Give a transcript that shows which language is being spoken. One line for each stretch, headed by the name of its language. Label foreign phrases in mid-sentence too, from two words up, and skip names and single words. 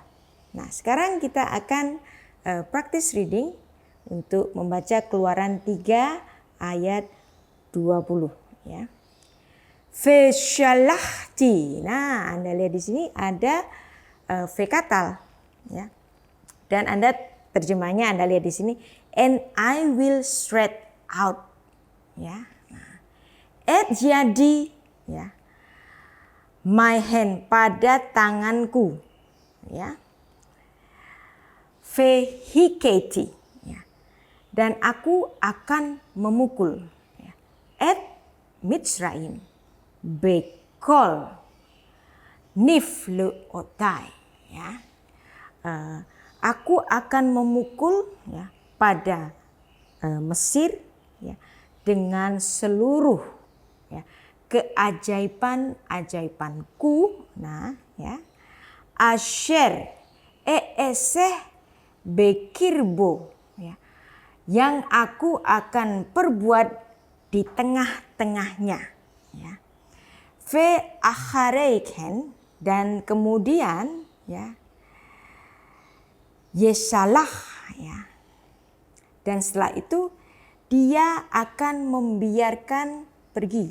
Indonesian: Nah, sekarang kita akan
English: practice reading
Indonesian: untuk membaca Keluaran 3 ayat 20 ya. Feshalahti. Nah, Anda lihat di sini ada vekatal ya. Dan Anda terjemahnya Anda lihat di sini,
English: and I will stretch out ya.
Indonesian: Nah, jadi ya.
English: My hand,
Indonesian: pada tanganku ya. Vehiketi ya. Dan aku akan memukul ya.
Hebrew: את מצרים בכל נפלאתי ya.
Indonesian: Aku akan memukul ya pada Mesir ya dengan seluruh ya keajaiban-ajaibanku. Nah ya.
Hebrew: אשר אעשה בקרבו
Indonesian: ya, yang aku akan perbuat di tengah-tengahnya ya.
Hebrew: ואחרי כן,
Indonesian: dan kemudian ya yesalah ya, dan setelah itu dia akan membiarkan pergi.